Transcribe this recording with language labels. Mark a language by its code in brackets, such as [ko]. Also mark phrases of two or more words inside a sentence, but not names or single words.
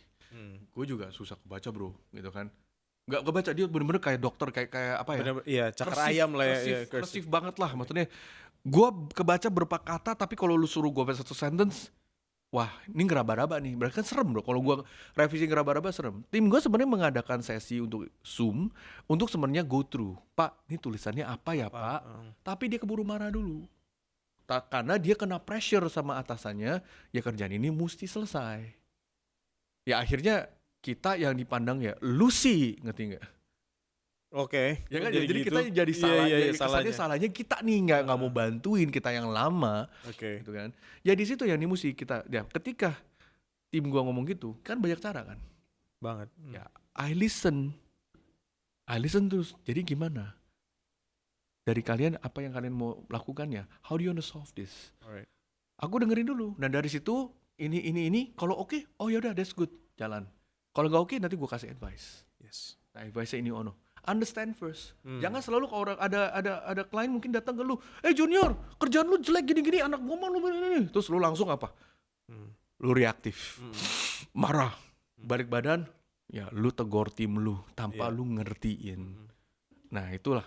[id] Gue juga susah kebaca bro, gitu kan. Nggak kebaca, dia bener-bener kayak dokter, kayak apa ya? Bener, iya cakar ayam lah ya. Kersif banget lah, maksudnya. Gue kebaca berapa kata, tapi kalau lu suruh gue baca satu sentence, wah ini ngeraba-raba nih, berarti kan serem bro. Kalau gue revisi ngeraba-raba serem. Tim gue sebenarnya mengadakan sesi untuk Zoom, untuk sebenarnya [en] go through. [id] Pak, ini tulisannya apa ya pak? Tapi dia keburu marah dulu. Karena dia kena pressure sama atasannya, ya kerjaan ini mesti selesai. Ya akhirnya kita yang dipandang ya, lu sih, ngerti nggak? Oke. Ya kan, jadi gitu. kita jadi salah, Iya, kesannya salahnya kita nih nggak mau bantuin kita yang lama, Oke. gitu kan? Ya di situ yang mesti kita, ya ketika tim gua ngomong gitu, kan banyak cara kan? Banget. Ya, [en] I listen [id] terus. Jadi gimana? Dari kalian apa yang kalian mau lakukannya? [en] How do you want to solve this? Alright. [id] Aku dengerin dulu. Dan dari situ ini kalau oke, oh yaudah [en] that's good, [id] jalan. Kalau nggak oke nanti gue kasih advice. Yes. Nah, advice-nya ini ono. [en] Understand first. [id] Jangan selalu kalau orang ada klien mungkin datang ke lu, junior, kerjaan lu jelek gini-gini, anak gua mah lu ini. Terus lu langsung apa? Lu reaktif. Marah. Balik badan, ya lu tegur tim lu tanpa lu ngertiin. Nah, itulah.